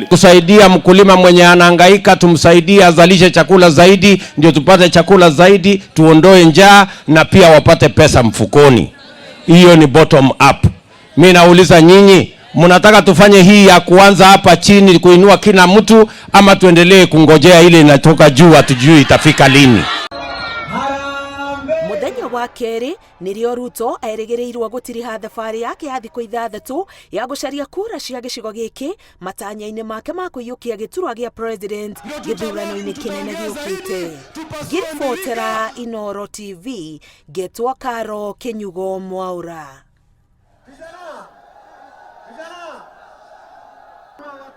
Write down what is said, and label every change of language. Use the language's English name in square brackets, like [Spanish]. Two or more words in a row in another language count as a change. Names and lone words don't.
[Swahili] Kusaidia mkulima mwenye anahangaika, tumsaidie azalishe chakula zaidi, ndio tupate chakula zaidi, tuondoe njaa na pia wapate pesa mfukoni. Hiyo ni [English] bottom up. [Swahili] Mimi nauliza nyinyi, mnataka tufanye hii ya kuanza hapa chini kuinua kila mtu, ama tuendelee kungojea ile inatoka juu hatujui itafika lini? [Kikuyu] Muthenya wa kerĩ nĩrĩo Ruto erĩgĩrĩirwo gũtiriha thabarĩ yake ya thikũ 6 ya gũcaria kura cia gĩcigo gĩkĩ, matanya-inĩ make ma kũiyũkia gĩturwa gĩa president gĩthurano-inĩ kĩnene gĩũkĩte. Ngĩribotera Inooro TV, Ngetwo Karo Kĩnyugo Mwaura.